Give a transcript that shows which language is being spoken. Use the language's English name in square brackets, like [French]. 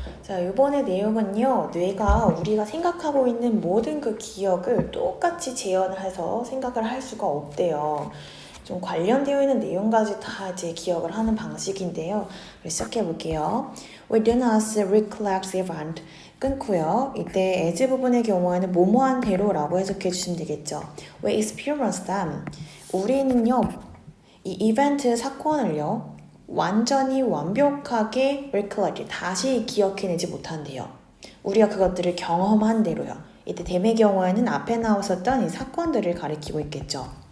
[Korean] 자, 이번에 내용은요, 뇌가 우리가 생각하고 있는 모든 그 기억을 똑같이 재현해서 생각을 할 수가 없대요. 좀 관련되어 있는 내용까지 다 이제 기억을 하는 방식인데요. 시작해 볼게요. [English] We do not recollect the event. [Korean] 끊고요. 이때 as 부분의 경우에는 뭐뭐한 대로라고 해석해 주시면 되겠죠. [English] We experience them. [Korean] 우리는요, 이 이벤트 사건을요, 완전히 완벽하게 recollect, 다시 기억해내지 못한대요. 우리가 그것들을 경험한 대로요. 이때 댐의 경우에는 앞에 나왔었던 이 사건들을 가리키고 있겠죠.